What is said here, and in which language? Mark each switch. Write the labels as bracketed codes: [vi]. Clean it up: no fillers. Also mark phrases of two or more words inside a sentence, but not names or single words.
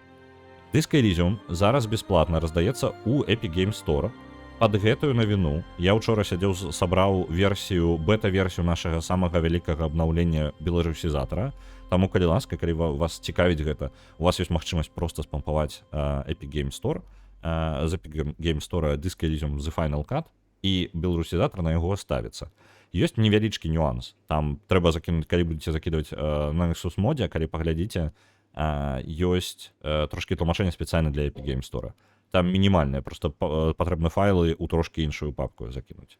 [be] Disc Elysium зараз бясплатна раздаецца ў Epic Games Store. Пад гэтую навіну я ўчора сядзеў, сабраў бета-версію нашага самага вялікага абнаўлення беларусізатара. Таму, калі ласка, калі вас цікавіць гэта, у вас ёсць магчымасць проста спампаваць Epic Games Store, з Epic Games Store Disc Elysium The Final Cut, і беларусізатар на яго ставіцца. Ёсць невялічкі нюанс. Там трэба закінуць, калі будзеце закідваць на Nexus модзе, калі паглядзіце, ёсць трошкі тлумачэнне спецыяльна для Epic Games Store. Там мінімальнае, просто патрэбна файлы ў трошкі іншую папку закінуць.